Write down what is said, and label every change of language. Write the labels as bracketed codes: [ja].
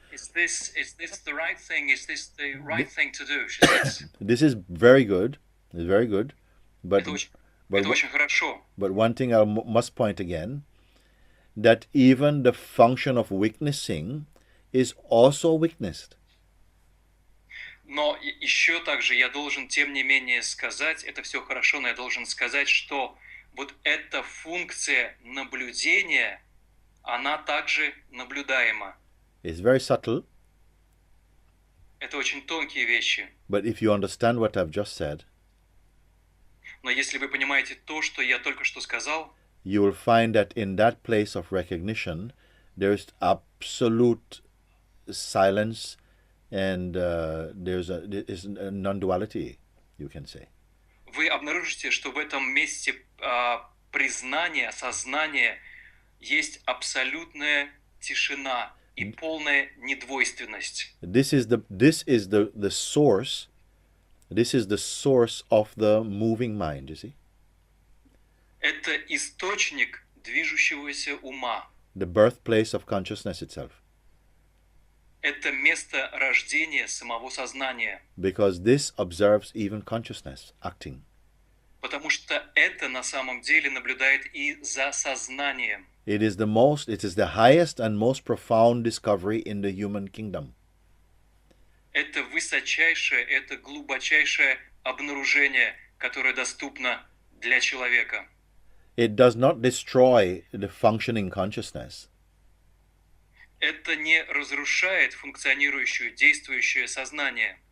[en] Is this the right thing? Is this the right thing to do? She says. This is very good. It's very good. But, [ru] Это очень, [en] but, [ru] это очень хорошо. [en] but one thing I must point again, that even the function of witnessing is also witnessed. [ru] Но еще также я должен, тем не менее, сказать, это все хорошо, но я должен сказать, что вот эта функция наблюдения, она также наблюдаема. [en] It's very subtle. [ru] Это очень тонкие вещи. [en] But if you understand what I've just said, [ru] Но если вы понимаете то, что я только что сказал, [en] you will find that in that place of recognition, there is absolute silence, and there's a non-duality, you can say. [ru] вы обнаружите, что в этом месте признания, осознания есть абсолютная тишина и полная недвойственность. [en] This is the source. This is the source of the moving mind, you see? [ru] Это источник движущегося ума. [en] The birthplace of consciousness itself. [ru] Это место рождения самого сознания. [en] Because this observes even consciousness acting. [ru] Потому что это на самом деле наблюдает и за сознанием. [en] It is the highest and most profound discovery in the human kingdom. [ru] Это высочайшее, это глубочайшее обнаружение, которое доступно для человека. [en] It does not destroy the functioning consciousness. [ru] Это не разрушает функционирующее, действующее сознание.